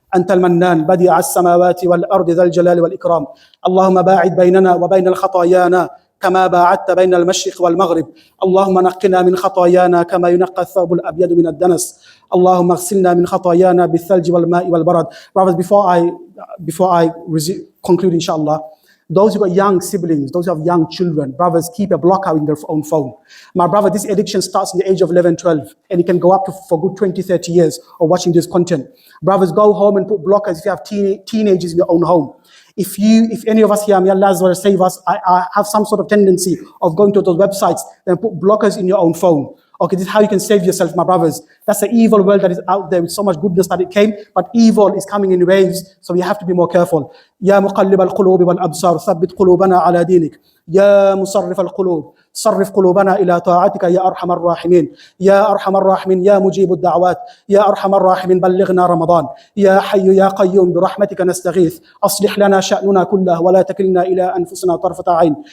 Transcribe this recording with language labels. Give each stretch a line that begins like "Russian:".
Arabic: أنت المنان بديع السماوات والأرض ذا الجلال والإكرام اللهم باعد بيننا وبين الخطايانا كما باعدت بين المشرق والمغرب اللهم نقنا من خطايانا كما ينقى الثوب الأبيض من الدنس اللهم اغسلنا من خطايانا بالثلج والماء والبرد.
English: Brothers, before I conclude, inshallah, those who got young siblings, those who have young children, brothers, keep a block out in their own phone. My brother, this addiction starts in the age of 11, 12, and it can go up to for good 20, 30 years of watching this content. Brothers, go home and put blockers if you have teenagers in your own home. If any of us here, may Allah save us, I have some sort of tendency of going to those websites, then put blockers in your own phone. Okay, this is how you can save yourself, my brothers. That's the evil world that is out there with so much goodness that it came, but evil is coming in waves, so we have to be more careful.
Arabic: يا مقلب القلوب والأبصار ثبت قلوبنا على دينك. يا مصرف القلوب صرف قلوبنا إلى طاعتك يا أرحم الراحمين. يا أرحم الراحمين يا مجيب الدعوات. يا أرحم الراحمين بلغنا رمضان. يا حي يا قيوم برحمتك نستغيث. أصلح لنا شأننا كله ولا تكلنا إلى أنفسنا طرفة عين.